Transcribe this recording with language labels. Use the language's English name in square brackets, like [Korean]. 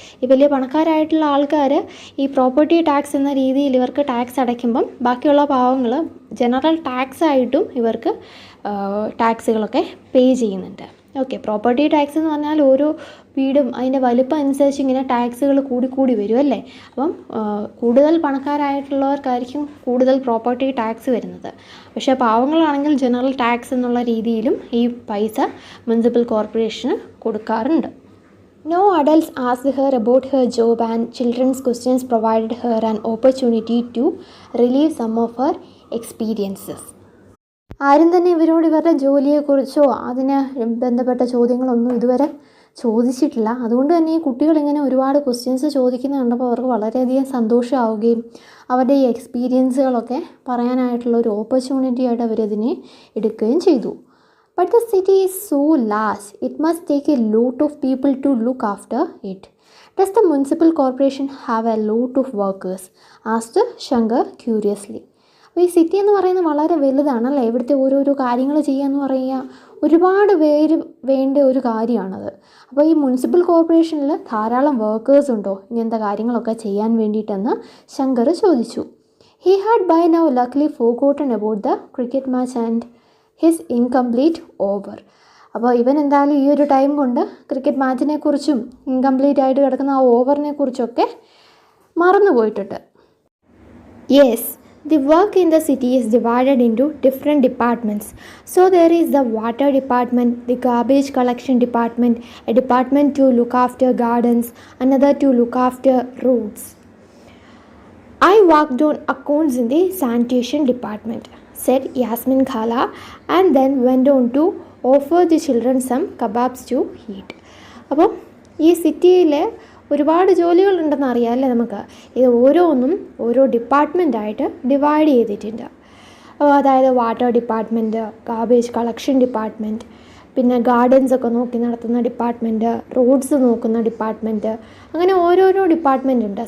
[Malayalam] ഈ വലിയ പണക്കാരായിട്ടുള്ള ആൾക്കാർ ഈ പ്രോപ്പർട്ടി ടാക്സ് എന്ന രീതിയിൽ ഇവർക്ക് ടാക്സ് അടയ്ക്കുമ്പം ബാക്കിയുള്ള പാവങ്ങൾ ജനറൽ ടാക്സ് ആയിട്ടും ഇവർക്ക് ടാക്സുകളൊക്കെ പേ ചെയ്യുന്നുണ്ട്. ഓക്കെ, പ്രോപ്പർട്ടി ടാക്സ് എന്ന് പറഞ്ഞാൽ ഓരോ വീടും അതിൻ്റെ വലിപ്പം അനുസരിച്ച് ഇങ്ങനെ ടാക്സുകൾ കൂടി വരും അല്ലേ? അപ്പം കൂടുതൽ പണക്കാരായിട്ടുള്ളവർക്കായിരിക്കും കൂടുതൽ പ്രോപ്പർട്ടി ടാക്സ് വരുന്നത്. പക്ഷേ പാവങ്ങളാണെങ്കിൽ ജനറൽ ടാക്സ് എന്നുള്ള രീതിയിലും ഈ പൈസ മുനിസിപ്പൽ കോർപ്പറേഷന് കൊടുക്കാറുണ്ട്. [English] No adults asked her about her job and children's questions provided her an opportunity to relieve some of her experiences. [Malayalam] ആരും തന്നെ ഇവരോട് ഇവരുടെ ജോലിയെക്കുറിച്ചോ അതിന് ബന്ധപ്പെട്ട ചോദ്യങ്ങളൊന്നും ഇതുവരെ ചോദിച്ചിട്ടില്ല. അതുകൊണ്ട് തന്നെ ഈ കുട്ടികളിങ്ങനെ ഒരുപാട് ക്വസ്റ്റ്യൻസ് ചോദിക്കുന്നത് കണ്ടപ്പോൾ അവർക്ക് വളരെയധികം സന്തോഷമാവുകയും അവരുടെ ഈ എക്സ്പീരിയൻസുകളൊക്കെ പറയാനായിട്ടുള്ള ഒരു ഓപ്പർച്യൂണിറ്റി ആയിട്ട് അവരതിനെ എടുക്കുകയും ചെയ്തു. [English] But the city is so large, it must take a lot of people to look after it. Does the municipal corporation have a lot of workers? asked Shankar curiously. [Malayalam] അപ്പോൾ ഈ സിറ്റി എന്ന് പറയുന്നത് വളരെ വലുതാണല്ലേ? ഇവിടുത്തെ ഓരോരോ കാര്യങ്ങൾ ചെയ്യാന്ന് പറയുക ഒരുപാട് പേര് വേണ്ട ഒരു കാര്യമാണത്. അപ്പോൾ ഈ മുനിസിപ്പൽ കോർപ്പറേഷനിൽ ധാരാളം വർക്കേഴ്സ് ഉണ്ടോ ഇങ്ങനത്തെ കാര്യങ്ങളൊക്കെ ചെയ്യാൻ വേണ്ടിയിട്ടെന്ന് ശങ്കർ ചോദിച്ചു. [English] He had by now luckily forgotten about the cricket match and his incomplete over. [Malayalam] അപ്പോൾ ഇവൻ എന്തായാലും ഈ ഒരു ടൈം കൊണ്ട് ക്രിക്കറ്റ് മാച്ചിനെ കുറിച്ചും ഇൻകംപ്ലീറ്റ് ആയിട്ട് കിടക്കുന്ന ആ ഓവറിനെ കുറിച്ചൊക്കെ മറന്നു പോയിട്ടുണ്ട്. [English] Yes, the work in the city is divided into different departments. So there is the water department, the garbage collection department, a department to look after gardens, another to look after roads. I worked on accounts in the sanitation department, said Yasmin Khala, and then went on to offer the children some kebabs to eat. [Malayalam] അപ്പോൾ ഈ സിറ്റിയിൽ ഒരുപാട് ജോലികളുണ്ടെന്ന് അറിയാമല്ലേ നമുക്ക്. ഇത് ഓരോന്നും ഓരോ ഡിപ്പാർട്ട്മെൻറ്റായിട്ട് divide ചെയ്തിട്ടുണ്ട്. അതായത് water department, garbage collection department, പിന്നെ ഗാർഡൻസ് ഒക്കെ നോക്കി നടത്തുന്ന ഡിപ്പാർട്ട്മെൻറ്റ്, റോഡ്സ് നോക്കുന്ന ഡിപ്പാർട്ട്മെൻറ്റ്, അങ്ങനെ ഓരോരോ ഡിപ്പാർട്ട്മെൻറ്റ് ഉണ്ട്.